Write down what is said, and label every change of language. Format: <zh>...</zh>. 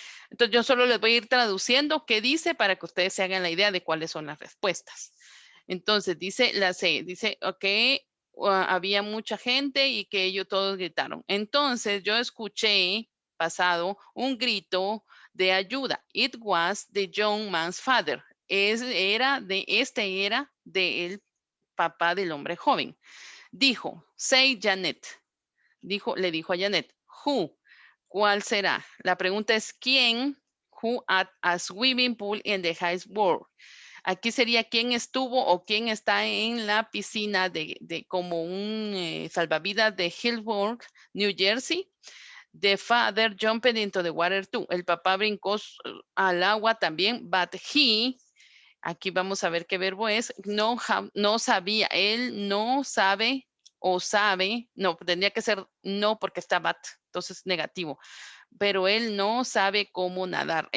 <es>Entonces yo solo les voy a ir traduciendo qué dice para que ustedes se hagan la idea de cuáles son las respuestas. Entonces dice la C, dice, ok, había mucha gente y que ellos todos gritaron. Entonces yo escuché pasado un grito de ayuda.</es> <en>It was the young man's father.</en> <es>Era del papá del hombre joven. Dijo,</es> <en>say Janet.</en> <es>Le dijo a Janet, who, ¿cuál será? La pregunta es quién,</es> <en>who at a swimming pool in the high world.</en> <es>Aquí sería quién estuvo o quién está en la piscina de como un salvavidas de Hillsborough, New Jersey.</es> <en>The father jumped into the water too.</en> <es>El papá brincó al agua también,</es> <en>but he,</en> <es>aquí vamos a ver qué verbo es, no sabía, él no sabe o sabe, no, tendría que ser no porque está but, entonces negativo, pero él no sabe cómo nadar.</es>